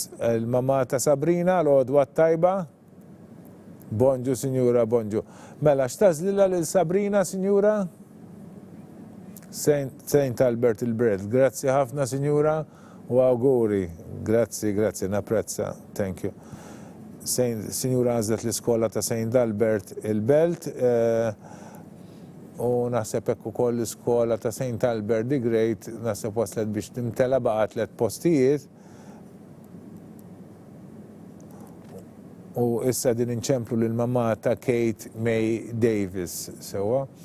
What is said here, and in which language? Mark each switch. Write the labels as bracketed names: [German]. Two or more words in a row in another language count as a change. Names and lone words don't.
[Maltese] Il-mama ta' Sabrina l-għodwa tajba? Bonġu, Sinjura, bonġu. Mela, x'tażlilha lil Sabrina, Sinjura? St. Albert il-Bred. Grazzi ħafna, Sinjura, u auguri. Grazzi, napprezza. [English] Thank you. [Maltese] Sinjura għażlet l-iskola ta' St. Albert il-Belt u naħseb hekk ukoll l-iskola ta' St. Albert the Great naħseb waslet biex timtela baqa' 3 postijiet. U issa din inċemplu lill-mamma ta' Kate May Davis sewwa.